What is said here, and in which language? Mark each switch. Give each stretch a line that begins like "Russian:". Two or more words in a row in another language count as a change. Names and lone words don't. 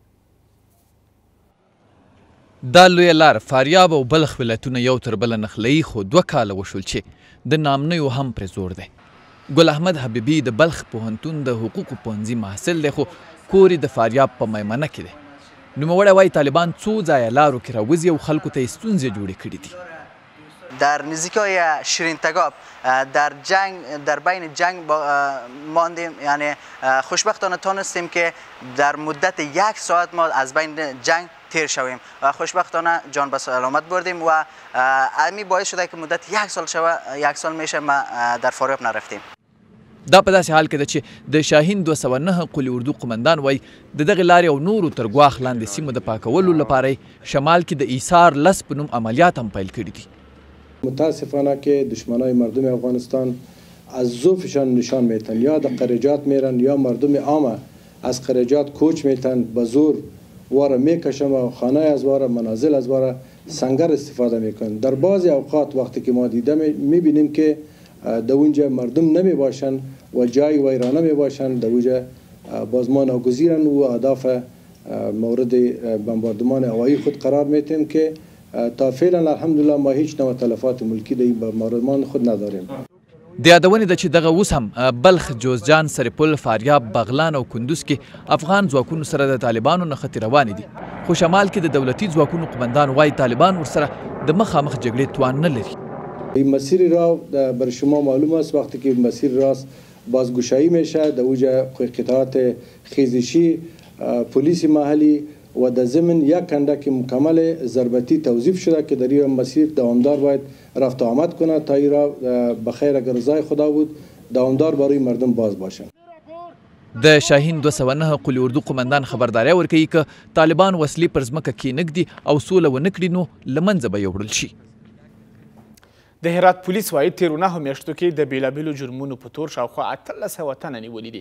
Pashto: دا لویه لار فاریاب او بلخ ولایتونه یو تر بله نښلوي خو 2 کاله وشول چې د نامنیو هم پرې زور دی. ګل احمد حبیبي د بلخ پوهنتون د حقوقو پوهنځي محصل دی خو کور یې د فاریاب په میمنه کې دی. نوموړی وایي طالبان څو ځایه لارو کې راوځي او خلکو ته یې ستونزې جوړې کړي دي.
Persian: در نزدیکای شیرین تگاب در بین جنگ ماندیم، یعنی خوشبختانه تانستیم که در مدت 1 ساعت ما از بین جنگ تیر شویم و خوشبختانه جان به سلامت بردیم و امی باعث شده که مدت 1 سال میشه ما در فاریاب نرفتیم.
Pashto: دا په داسې حال کې ده چې د شاهین 209 قلي اردو قمندان وایي د دغې لارې او نورو تر ګواښ لاندې سیمو د پاکولو لپاره شمال کې د ایثار لس په نوم عملیات هم پیل کړي دي.
Persian: متاسفانه که دشمنای مردم افغانستان از ظروفشان نشان میتن، یا در قریجات میرن یا مردم عامه از قریجات کوچ میتن، به زور واره میکشن و خانه از واره منازل از واره سنگر استفاده میکنن. در بعضی اوقات وقتی که ما دیده میبینیم که در اونجا مردم نمی باشن و جای ویرانه می باشن، در اونجا باز ما ناگزیرن و اهداف مورد بمباردمان هوایی خود قرار میتیم که تا فعلا الحمدلله ما هیچ نوع تلفات ملکی در بمباردمان خود نداریم.
Pashto: د یادونې ده چې دغه اوس هم بلخ، جوزجان، سرپل، فاریاب، بغلان او کندوز کې افغان ځواکونو سره د طالبانو نښتې روانې دي، خو شمال کې د دولتي ځواکونو قمندان وایي طالبان ورسره د مخامخ جګړې توان نه لري.
Persian: این مسیر را بر شما معلوم است، وقتی که مسیر راست بازگشایی میشه در اوجه قطعات خیزشی، پلیس محلی و در ضمن یک کندک مکمل ضربتی توظیف شده که در این مسیر دوامدار باید رفت و آمد کنه تا این را بخیر اگر رضای خدا بود دوامدار برای مردم باز باشه.
Pashto: د شاهین 209 قلي اردو قمندان خبرداری ورکوي که طالبان وسلې پر ځمکه کېنږدي او سوله ونه کړي نو له منځه به یوړل شي. د هرات پولیس وایي تیرو 9 میاشتو کې د بیلابیلو جرمونو په تور شاوخوا 1800 تنه نیولي دي.